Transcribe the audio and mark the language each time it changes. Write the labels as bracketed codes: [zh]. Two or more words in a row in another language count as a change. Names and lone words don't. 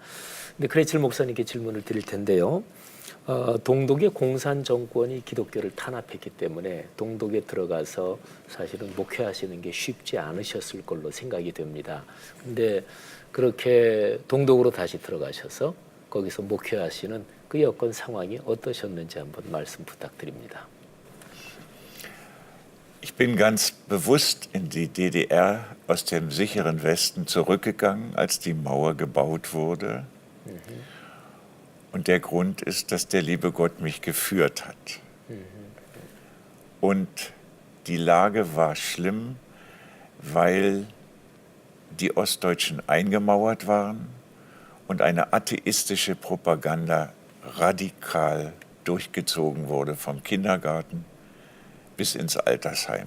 [ko] 근데 크레첼 목사님께 질문을 드릴 텐데요. 동독의 공산 정권이 기독교를 탄압했기 때문에 동독에 들어가서 사실은 목회하시는 게 쉽지 않으셨을 걸로 생각이 됩니다. 근데 그렇게 동독으로 다시 들어가셔서 거기서 목회하시는 그 여건 상황이 어떠셨는지 한번 말씀 부탁드립니다. [de] Ich bin ganz bewusst in die DDR aus dem sicheren Westen zurückgegangen, als die Mauer gebaut wurde. Und der Grund ist, dass der liebe Gott mich geführt hat. Und die Lage war schlimm, weil die Ostdeutschen eingemauert waren und eine atheistische Propaganda radikal durchgezogen wurde, vom Kindergarten bis ins Altersheim.